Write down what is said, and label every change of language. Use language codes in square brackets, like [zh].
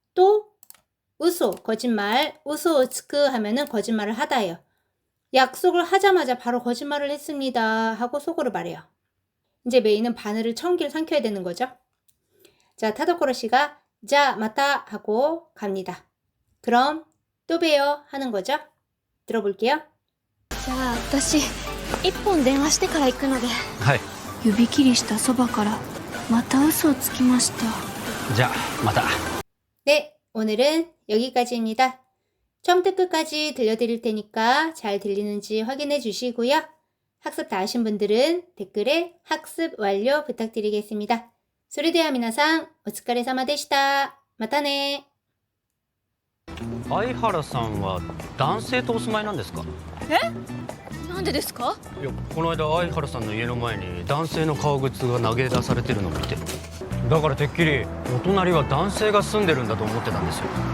[ko] 또 우소, 거짓말. 우소 우츠크 하면은 거짓말을 하다예요. 약속을 하자마자 바로 거짓말을 했습니다 하고 속으로 말해요. 이제 메이는 바늘을 1000개를 삼켜야 되는 거죠. 자, 타도코로 씨가 자, 마타 하고 갑니다. 그럼 또 봬요 하는 거죠. 들어볼게요. [ja] じゃあ私一本電話してから行くので。はい。指切りしたそばからまた嘘をつきました。じゃあまた。 [ko] 네, 오늘은 여기까지입니다. 처음부터 끝까지 들려드릴 테니까 잘 들리는지 확인해 주시고요. 학습 다 하신 분들은 댓글에 학습 완료 부탁드리겠습니다. [ja] それでは皆さん、お疲れ様でした。またね。相原さんは男性とお住まいなんですか？なんでですか？いや、この間相原さんの家の前に男性の革靴が投げ出されてるのを見て、だからてっきりお隣は男性が住んでるんだと思ってたんですよ。